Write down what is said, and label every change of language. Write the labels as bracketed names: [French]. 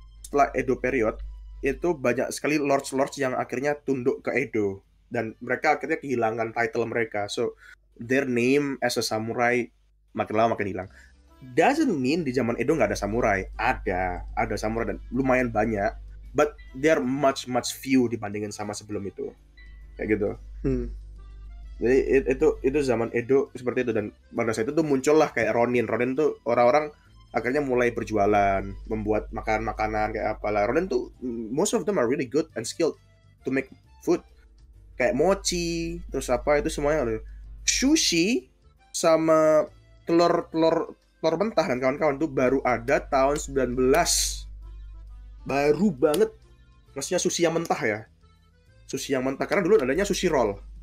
[Indonesian] setelah Edo period itu banyak sekali lords yang akhirnya tunduk ke Edo dan mereka akhirnya kehilangan title mereka. [English] So their name as a samurai [Indonesian] makin lama makin hilang. [English] Doesn't mean [Indonesian] di zaman Edo nggak ada samurai. Ada samurai dan lumayan banyak, [English] but they're much few [Indonesian] dibandingin sama sebelum itu. Kayak gitu. Jadi itu zaman Edo seperti itu, dan pada saat itu tuh muncullah kayak Ronin tuh orang-orang akhirnya mulai berjualan, membuat makanan kayak apalah. [English] Ronin tuh most of them are really good and skilled to make food. [Indonesian] Kayak mochi, terus apa itu semuanya ada. Sushi sama telur mentah dan kawan-kawan tuh baru ada tahun 19. Baru banget. Maksudnya sushi yang mentah ya. Sushi yang mentah karena dulu adanya sushi roll.